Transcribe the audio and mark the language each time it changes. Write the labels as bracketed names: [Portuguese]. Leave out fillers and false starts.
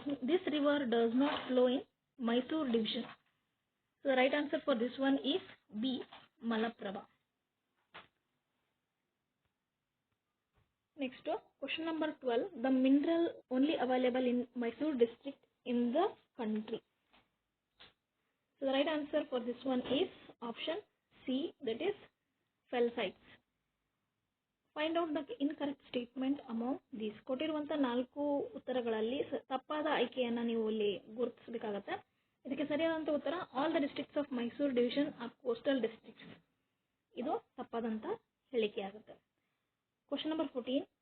[English] This river does not flow in Mysore division. So the right answer for this one is B, Malaprabha. Next question number 12. The mineral only available in Mysore district in the country. So the right answer for this one is option C, that is felsites. Find out the incorrect statement among these. [Kannada] ಕೊಟ್ಟಿರುವಂತ 4 ಉತ್ತರಗಳಲ್ಲಿ ತಪ್ಪಾದ ಆಯ್ಕೆಯನ್ನ ನೀವು ಇಲ್ಲಿ ಗುರುತಿಸಬೇಕಾಗುತ್ತೆ. ಇದಕ್ಕೆ ಸರಿಯಾದಂತ ಉತ್ತರ [English] All the districts of Mysuru division are coastal districts. [Kannada] ಇದು ತಪ್ಪಾದಂತ ಹೇಳಿಕೆ ಆಗುತ್ತೆ. Question number 14.